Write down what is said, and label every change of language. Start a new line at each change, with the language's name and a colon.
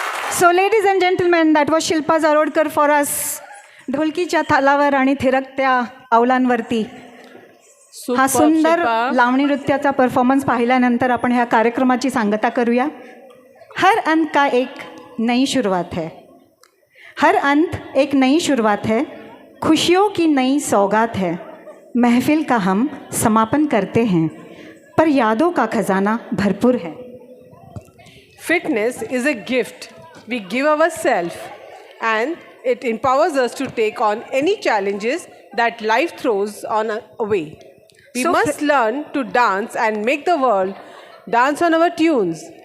English: So ladies and gentlemen, that was Shilpa Zarodkar for us.
Marathi: ढोलकीच्या तालावर आणि थिरकत्या पावलांवरती हा सुंदर लावणी नृत्याचा परफॉर्मन्स पाहिल्यानंतर आपण ह्या कार्यक्रमाची सांगता करूया.
Hindi: हर अंत का एक नई शुरुआत है. हर अंत एक नई शुरुआत है. खुशियों की नई सौगात है. महफिल का हम समापन करते हैं, पर यादों का खजाना भरपूर है.
English: Fitness is a gift we give ourselves, and it empowers us to take on any challenges that life throws on our way. We must learn to dance and make the world dance on our tunes.